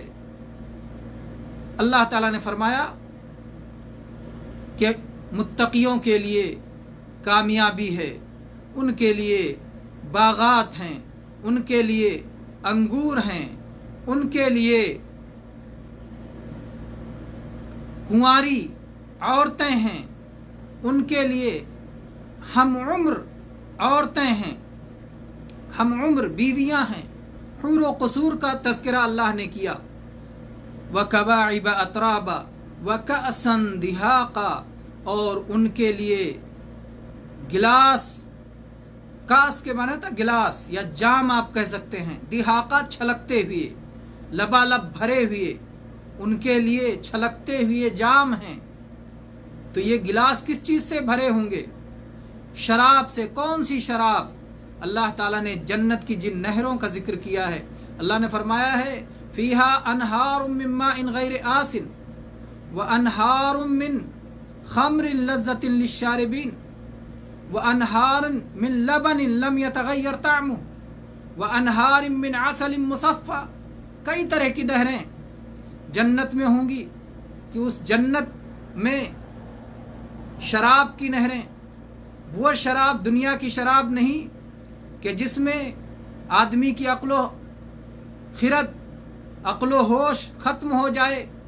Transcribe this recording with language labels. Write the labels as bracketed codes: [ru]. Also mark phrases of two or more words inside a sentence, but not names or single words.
[hi] अल्लाह तआला ने फ़रमाया कि मुत्तक़ियों के लिए कामयाबी है, उन के लिए बाग़ात हैं, उन के लिए अंगूर हैं, उन के लिए कुंवारी औरतें हैं, उनके लिए हम उम्र औरतें हैं, हम उम्र बीवियां हैं। हुर व कसूर का तज़किरा अल्लाह ने किया। [ar] وكواعب أترابا وكأسا دهاقا, [hi] और उनके लिए गिलास, कास के माने था गिलास या जाम आप कह सकते हैं, दिहाका छलकते हुए, लबालब भरे हुए, उनके लिए छलकते हुए जाम हैं। तो ये गिलास किस चीज़ से भरे होंगे? शराब से। कौन सी शराब? अल्लाह ताला ने जन्नत की जिन नहरों का जिक्र किया है, अल्लाह ने फरमाया है [ar] فيها أنهار من ماء غير آسن وأنهار من خمر لذة للشاربين وأنهار من لبن لم يتغير طعمه وأنهار من عسل مصفى. [hi] कई तरह की नहरें जन्नत में होंगी कि उस जन्नत में शराब की नहरें, वो शराब दुनिया की शराब नहीं कि जिसमें आदमी की अक्लो खिरत, अक्लो होश ख़त्म हो जाए,